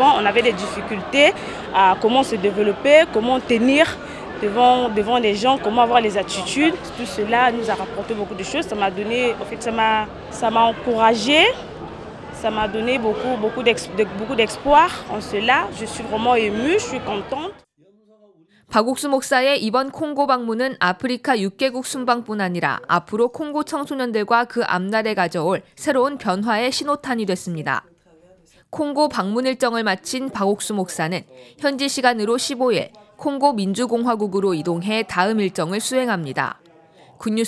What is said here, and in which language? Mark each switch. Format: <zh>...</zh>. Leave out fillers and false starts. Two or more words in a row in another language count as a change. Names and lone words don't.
<fr>On avait des difficultés à comment se développer, comment tenir devant les gens, comment avoir les attitudes. Tout cela nous a rapporté beaucoup de choses. Ça m'a donné, en fait, ça m'a encouragé, ça m'a donné beaucoup d'espoir en cela. Je suis vraiment émue, je suis contente.</fr> <ko>박옥수 목사의 이번 콩고 방문은 아프리카 6개국 순방뿐 아니라 앞으로 콩고 청소년들과 그 앞날에 가져올 새로운 변화의 신호탄이 됐습니다. 콩고 방문 일정을 마친 박옥수 목사는 현지 시간으로 15일 콩고 민주공화국으로 이동해 다음 일정을 수행합니다.</ko>